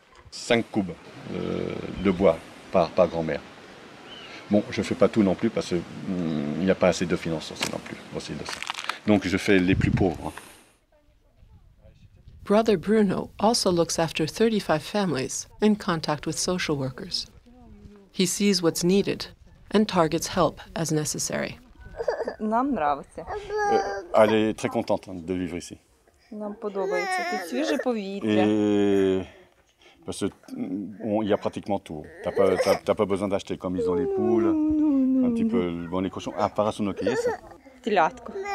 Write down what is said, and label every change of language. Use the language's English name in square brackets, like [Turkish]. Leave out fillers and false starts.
[French] 5 cubes de bois par grand-mère. Bon, je ne fais pas tout non plus parce qu'il n'y a pas assez de finances non plus. Aussi de ça. Donc je fais les plus pauvres. [English] Brother Bruno also looks after 35 families in contact with social workers. He sees what's needed and targets help as necessary. [Russian] Нам нравиться. [French] Elle est très contente de vivre ici. [Ukrainian] Нам подобається. Тут свіже повітря. [French] Et parce qu'il y a pratiquement tout. T'as pas besoin d'acheter comme ils ont les poules, un petit peu bon, les cochons. Ah, parasounoké, ça. [Ukrainian] Телятко.